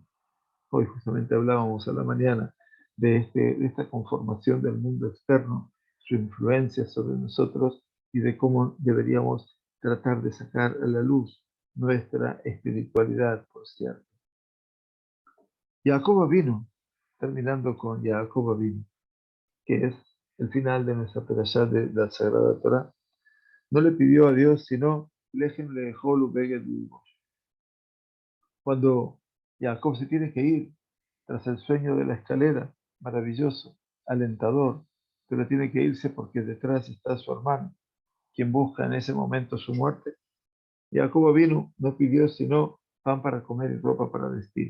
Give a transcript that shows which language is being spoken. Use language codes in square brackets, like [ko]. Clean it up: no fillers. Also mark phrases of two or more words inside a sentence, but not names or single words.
[es] Hoy justamente hablábamos a la mañana de esta conformación del mundo externo, su influencia sobre nosotros y de cómo deberíamos tratar de sacar a la luz nuestra espiritualidad, por cierto. Jacob vino, terminando con Jacob vino, que es el final de nuestra perashá de la Sagrada Torá. No le pidió a Dios, sino [he] לחם לאכול ובגד ללבוש. [es] Cuando Jacob se tiene que ir tras el sueño de la escalera, maravilloso, alentador, pero tiene que irse porque detrás está su hermano, quien busca en ese momento su muerte. Jacob vino, no pidió sino pan para comer y ropa para vestir.